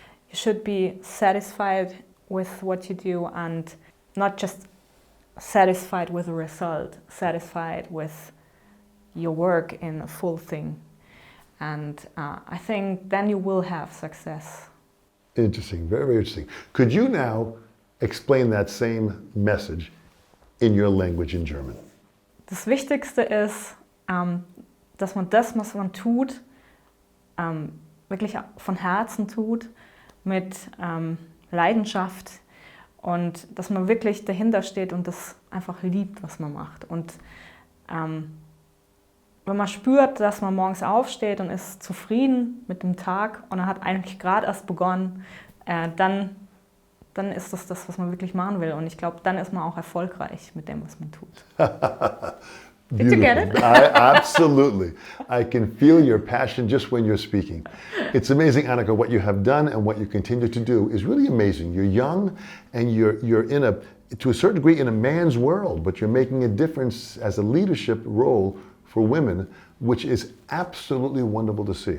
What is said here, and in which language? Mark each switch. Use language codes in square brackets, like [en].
[en] You should be satisfied with what you do and not just satisfied with the result, satisfied with your work in a full thing. And I think then you will have success. Interesting, very, very interesting. Could you now explain that same message in your language in German? [de] Das Wichtigste ist, dass man das, was man tut, wirklich von Herzen tut, mit Leidenschaft und dass man wirklich dahinter steht und das einfach liebt, was man macht. Und wenn man spürt, dass man morgens aufsteht und ist zufrieden mit dem Tag und er hat eigentlich gerade erst begonnen, dann ist das das, was man wirklich machen will. Und ich glaube, dann ist man auch erfolgreich mit dem, was man tut. [en] Did you get it? Absolutely. I can feel your passion just when you're speaking. It's amazing, Annika, what you have done and what you continue to do is really amazing. You're young and you're in to a certain degree, in a man's world, but you're making a difference as a leadership role for women, which is absolutely wonderful to see.